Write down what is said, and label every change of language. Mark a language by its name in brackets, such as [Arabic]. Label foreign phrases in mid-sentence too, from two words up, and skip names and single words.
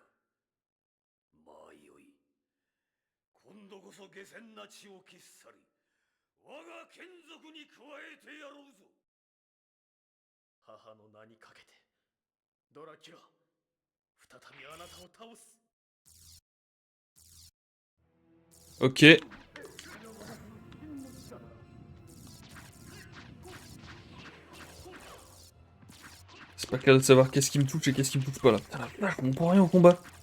[Japanese] まあよい。今度こそ下賤な血を消し去り、我が眷属に加えてやろうぞ。母の名にかけて、ドラキュラ、再びあなたを倒す。 [French] Ok. C'est pas clair de savoir qu'est-ce qui me touche et qu'est-ce qui me touche pas là. Putain la vache, on comprend rien au combat.